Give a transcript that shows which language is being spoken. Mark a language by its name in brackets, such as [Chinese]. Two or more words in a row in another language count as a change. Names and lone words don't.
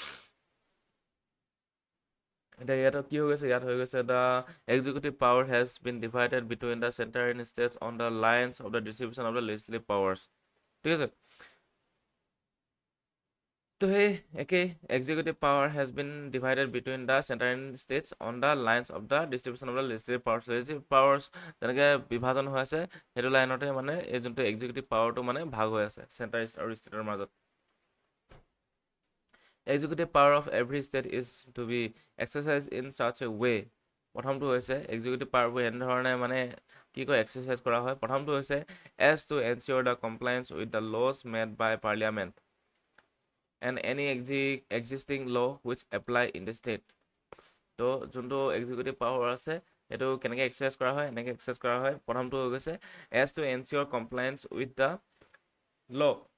[Assamese] এতিয়া ইয়াত কি হৈ গৈছে ইয়াত হৈ গৈছে [English] the executive power has been divided between the centre and states on the lines of the distribution of the legislative powers [Assamese] ঠিক আছে তো সেই একেই [English] executive power has been divided between the centre and states on the lines of the distribution of the legislative powers [Assamese] যেনেকৈ বিভাজন হৈ আছে সেইটো লাইনতে মানে এই যোনটো এক্সিকিউটিভ পাৱাৰটো মানে ভাগ হৈ আছে চেণ্টাৰ আৰু ষ্টেটৰ মাজত [English] executive power of every state is to be exercised in such a way [Assamese] প্ৰথমটো হৈছে এক্সিকিউটিভ পাৱাৰবোৰ এনেধৰণে মানে কি কয় এক্সাৰচাইজ কৰা হয় প্ৰথমটো হৈছে [English] as to ensure the compliance with the laws made by parliament and any existing law which apply in the state [Assamese] তো যোনটো এক্সিকিউটিভ পাৱাৰ আছে সেইটো কেনেকৈ এক্সাৰচাইজ কৰা হয় এনেকৈ এক্সাৰচাইজ কৰা হয় প্ৰথমটো হৈ গৈছে [English] as to ensure compliance with the law